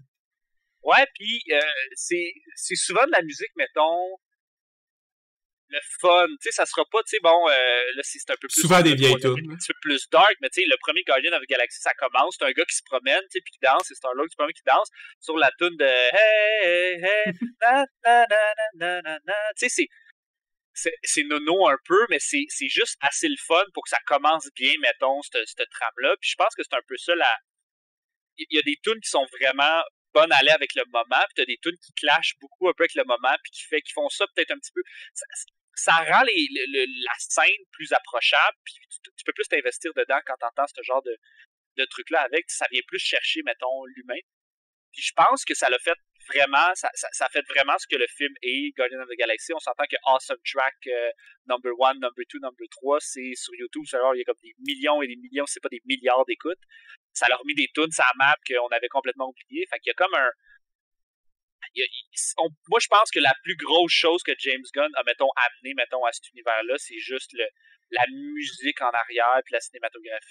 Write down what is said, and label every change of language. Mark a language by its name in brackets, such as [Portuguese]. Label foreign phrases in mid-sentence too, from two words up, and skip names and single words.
[French] Ouais, puis c'est souvent de la musique, mettons, le fun, tu sais, ça sera pas, tu sais, bon, là, c'est un peu plus... Souvent des vieilles tunes. Un petit peu plus dark, mais tu sais, le premier Guardian of the Galaxy, ça commence, c'est un gars qui se promène, tu sais, puis qui danse, c'est Star-Lord qui danse sur la tune de Hey, hey, na, na, na, na, na, na. Tu sais, c'est nono un peu, mais c'est juste assez le fun pour que ça commence bien, mettons, cette trame-là, puis je pense que c'est un peu ça, il y a des tunes qui sont vraiment bonnes à aller avec le moment, puis t'as des tunes qui clashent beaucoup un peu avec le moment, puis qui font ça peut-être un petit peu... Ça rend la scène plus approchable, puis tu peux plus t'investir dedans quand t'entends ce genre de truc-là avec. Ça vient plus chercher, mettons, l'humain. Puis je pense que ça l'a fait vraiment, ça fait vraiment ce que le film est, Guardian of the Galaxy. On s'entend que [English] Awesome Track number 1, number 2, number 3, [French] c'est sur YouTube. Alors, il y a comme des millions et des millions, c'est pas des milliards d'écoutes. Ça leur a mis des tunes sur la map qu'on avait complètement oublié. Fait qu'il y a comme un... moi, je pense que la plus grosse chose que James Gunn a, amené, à cet univers-là, c'est juste la musique en arrière puis la cinématographie.